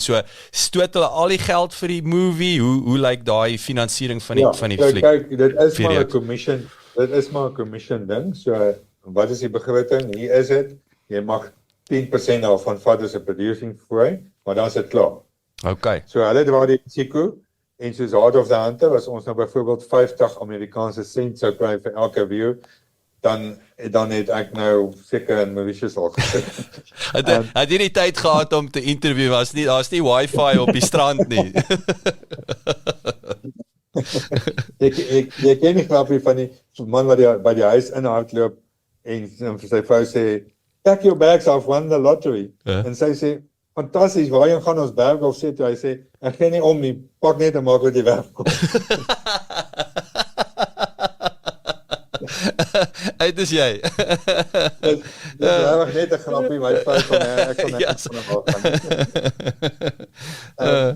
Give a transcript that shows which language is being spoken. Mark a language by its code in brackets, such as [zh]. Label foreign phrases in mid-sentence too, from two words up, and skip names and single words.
[af] So stoot hulle al die geld vir die movie? Hoe lyk daai finansiering van die fliek? Kyk, dit is maar 'n commission. Dit is maar 'n commission ding. So wat is die begroting? Hier is dit. Jy mag 10% daarvan vat as 'n [en] producing fee, [af] maar dan is dit klaar. Okay. So hulle dra die risiko en soos Out of the Hunter was ons nou byvoorbeeld 50 Amerikaanse sent sou kry vir elke view. Dan het ek nou seker in Mauritius al gesit. Het jy nie tyd gehad om te interview? Daar's nie wifi op die strand nie. Jy ken die grapie van die man wat by die huis inhardloop en vir sy vrou sê, [en] pack your bags, I've won the lottery. [af] En sy sê, fantasties, waarheen gaan ons berg of sê toe, hy sê, ek gee nie om nie, pak net en maak wat jy wegkom. Uit is jy. Dit is regtig net 'n grappie, my vrou van ek kon net van haar.